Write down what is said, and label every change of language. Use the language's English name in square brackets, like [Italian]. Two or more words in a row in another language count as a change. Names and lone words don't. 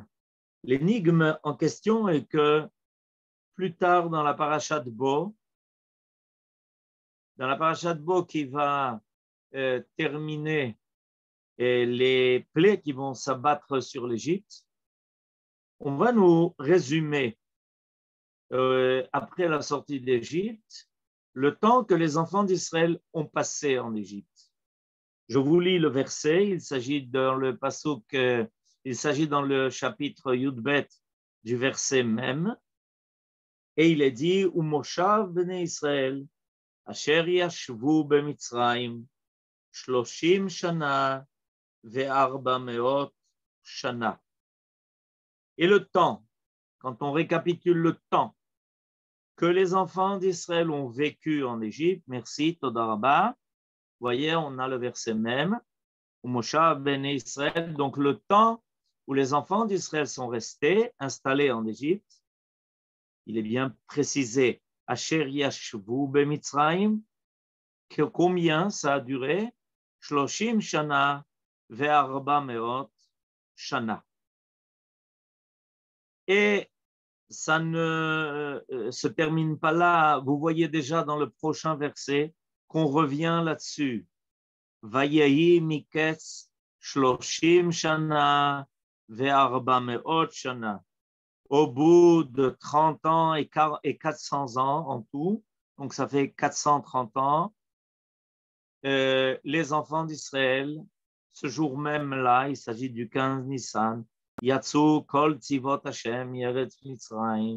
[French] L'énigme en question est que plus tard dans la paracha de Bo, qui va terminer les plaies qui vont s'abattre sur l'Égypte, on va nous résumer, après la sortie d'Égypte, le temps que les enfants d'Israël ont passé en Égypte. Je vous lis le verset, il s'agit dans le pasuk, il s'agit dans le chapitre Yudbet du verset même, et il est dit « [Hebrew] ומושב בני ישראל, אשר ישבו במצרים, 30 שנה וארבע מאות שנה » [French] Et le temps, quand on récapitule le temps que les enfants d'Israël ont vécu en Égypte, merci, [Hebrew] תודה רבה, [French] vous voyez, on a le verset même, [Hebrew] מושב בן ישראל, [French] donc le temps où les enfants d'Israël sont restés, installés en Égypte, il est bien précisé, [Hebrew] אשר ישבו במצרים, [French] que combien ça a duré, [Hebrew] 30 שנה וארבע מאות שנה. [French] Et ça ne se termine pas là. Vous voyez déjà dans le prochain verset qu'on revient là-dessus. [Hebrew] ויהי מקץ 30 שנה וארבע מאות שנה. [French] Au bout de 30 ans et 400 ans en tout, donc ça fait 430 ans, les enfants d'Israël, ce jour même-là, il s'agit du 15 Nissan, [Hebrew] יצאו כל צבאות השם ארץ מצרים.